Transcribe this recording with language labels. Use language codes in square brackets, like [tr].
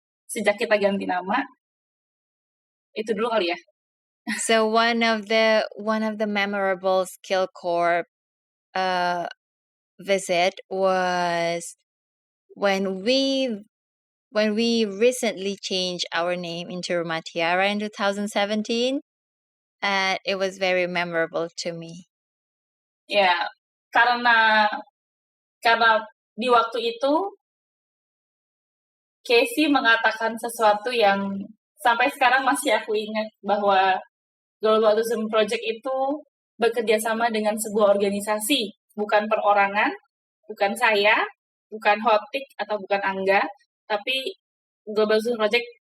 [id] Sejak kita ganti nama, itu dulu kali ya. [en] So one of the memorable Skill Corps visit was when we recently changed our name into Rumah Tiara in 2017, and it was very memorable to me. [id] Ya, karena di waktu itu Casey mengatakan sesuatu yang sampai sekarang masih aku ingat, bahwa Global Autism Project itu bekerja sama dengan sebuah organisasi, bukan perorangan, bukan saya, bukan Hotik atau bukan Angga, tapi Global Autism Project